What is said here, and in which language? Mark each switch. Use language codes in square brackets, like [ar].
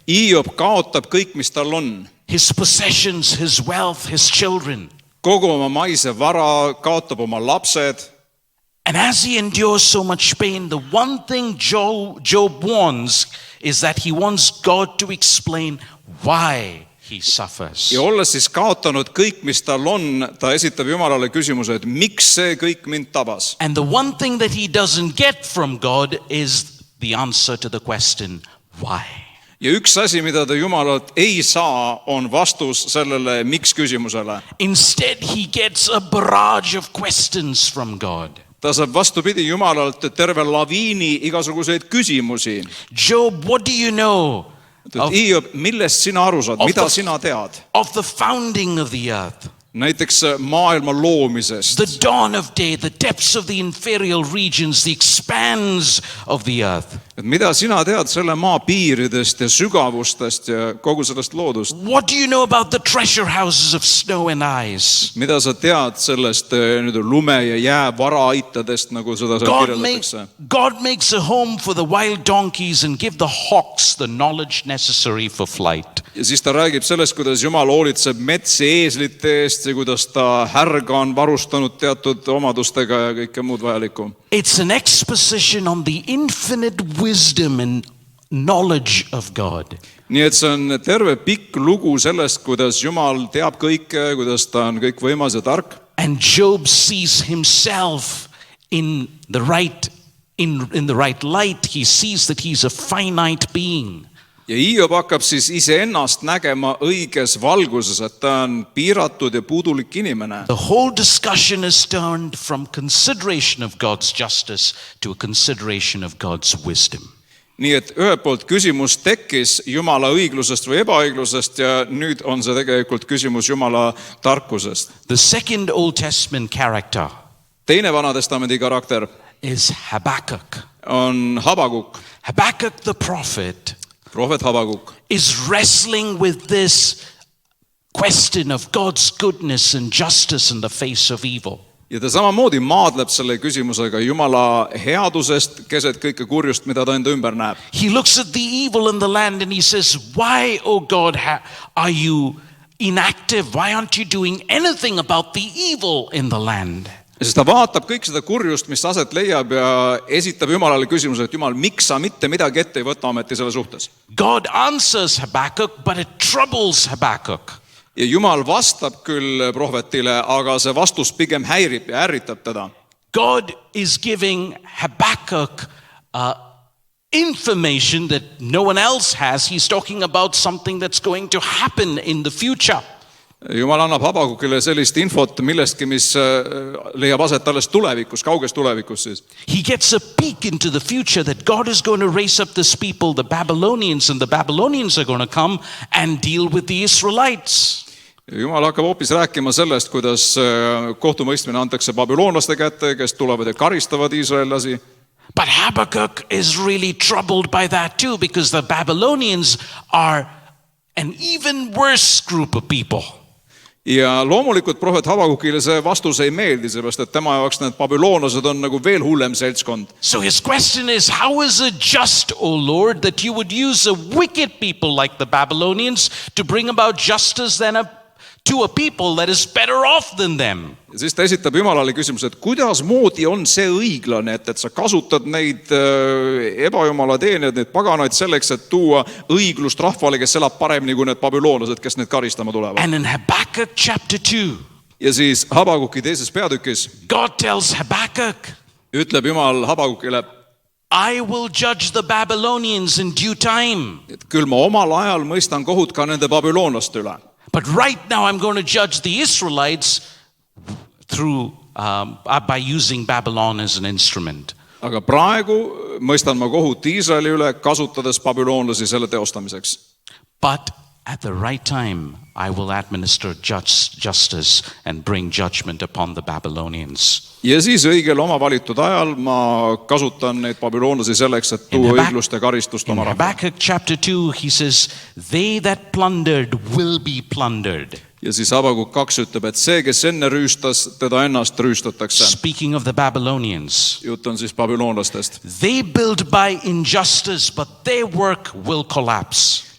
[et] Hiob kaotab kõik, mis tal on. [en] His possessions, his wealth, his children. [et] Kogu oma maise vara, kaotab oma lapsed. [en] And as he endures so much pain, the one thing Job wants is that he wants God to explain why he suffers. [et] Ja olles siis kaotanud kõik, mis tal on, ta esitab Jumalale küsimuse, et miks see kõik mind tabas. [en] And the one thing that he doesn't get from God is the answer to the question, why? [et] Ja üks asi, mida ta Jumalalt ei saa, on vastus sellele miks küsimusele. [en] Instead, he gets a barrage of questions from God. [et] Ta saab vastupidi Jumalalt terve laviini igasuguseid küsimusi. [en] Job, what do you know [et] Hiob, millest sina aru saad, mida sina tead? [en] of the founding of the earth? [et] Näiteks maailma loomisest, [en] The dawn of day, the depths of the inferior regions, the expanse of the earth. [et] et mida sina tead selle maa piiridest ja sügavustest ja kogu sellest loodust? [en] What do you know about the treasure houses of snow and ice? [et] Mida sa tead sellest lume ja jää varaaitadest, nagu seda seal kirjeldatakse? [en] God makes a home for the wild donkeys and give the hawks the knowledge necessary for flight. [et] Ja siis ta räägib sellest, kuidas Jumal hoolitseb metsi eeslite eest ja kuidas ta härga on varustanud teatud omadustega ja kõike muud vajalikku. [en] It's an exposition on the infinite wisdom and knowledge of God. [et] Nii et see on terve pikk lugu sellest, kuidas Jumal teab kõike, kuidas ta on kõikvõimas ja tark. [en] And Job sees himself in the right light. He sees that he's a finite being. [et] Ja Hiob hakkab siis iseennast nägema õiges valguses, et ta on piiratud ja puudulik inimene. [en] The whole discussion is turned from consideration of God's justice to a consideration of God's wisdom. [et] nii et ühelt poolt küsimus tekkis Jumala õiglusest või ebaõiglusest ja nüüd on see tegelikult küsimus Jumala tarkusest. [en] The second Old Testament character [et] Teine Vanatestamendi karakter [en] is Habakkuk. [et] on Habakuk, [en] Habakkuk the prophet [et] prohvet Habakuk. [en] is wrestling with this question of God's goodness and justice in the face of evil. [et] Ja ta samamoodi maadleb selle küsimusega Jumala headusest keset kõike kurjust, mida ta enda ümber näeb. [en] He looks at the evil in the land and he says, why, oh God, are you inactive? Why aren't you doing anything about the evil in the land? [et] Sest ta vaatab kõik seda kurjust, mis aset leiab ja esitab Jumalale küsimuse, et Jumal, miks sa mitte midagi ette ei võta ometi selle suhtes? [en] God answers Habakkuk, but it troubles Habakkuk. [et] Ja Jumal vastab küll prohvetile, aga see vastus pigem häirib ja ärritab teda. [en] God is giving Habakkuk information that no one else has. He's talking about something that's going to happen in the future. [et] Jumal annab Habakukile sellist infot millestki, mis leiab aset alles tulevikus, kauges tulevikus siis. [en] He gets a peek into the future that God is going to raise up this people, the Babylonians, and the Babylonians are going to come and deal with the Israelites. [et] Jumal hakkab hoopis rääkima sellest, kuidas kohtumõistmine antakse babüloonlaste kätte, kes tulevad ja karistavad iisraellasi. [en] But Habakkuk is really troubled by that too, because the Babylonians are an even worse group of people. [et] Ja loomulikult prohvet Habakukile see vastus ei meeldi, sellepärast et tema jaoks need babüloonlased on nagu veel hullem seltskond. [en] So his question is, how is it just, O Lord, that you would use a wicked people like the Babylonians to bring about justice to a people that is better off than them? [et] Ja siis ta esitab Jumalale küsimuse, et kuidas moodi on see õiglane, et sa kasutad neid ebajumala teenijad, neid paganaid selleks, et tuua õiglust rahvale, kes elab paremini kui need babüloonlased, kes need karistama tulevad. [en] And in Habakkuk chapter 2, [et] Ja siis Habakuki teises peatükis [en] God tells Habakkuk, [et] ütleb Jumal Habakukile, [en] I will judge the Babylonians in due time. [et] et küll ma omal ajal mõistan kohut ka nende babüloonlaste üle. [en] But right now I'm going to judge the Israelites through by using Babylon as an instrument. [et] Aga praegu mõistan ma kohut Iisraeli üle, kasutades babüloonlasi selle teostamiseks. [en] But at the right time, I will administer justice and bring judgment upon the Babylonians. [et] Ja siis õigel oma valitud ajal ma kasutan neid babüloonlasi selleks, et tuua õiglust ja karistust oma [en] In [et] rahvale. [en] Habakkuk chapter 2, he says, they that plundered will be plundered. [et] Ja siis Habakuk 2 ütleb, et see, kes enne rüüstas, teda ennast rüüstatakse. [en] Speaking of the Babylonians, [et] Jutt on siis babüloonlastest. [en] they build by injustice, but their work will collapse.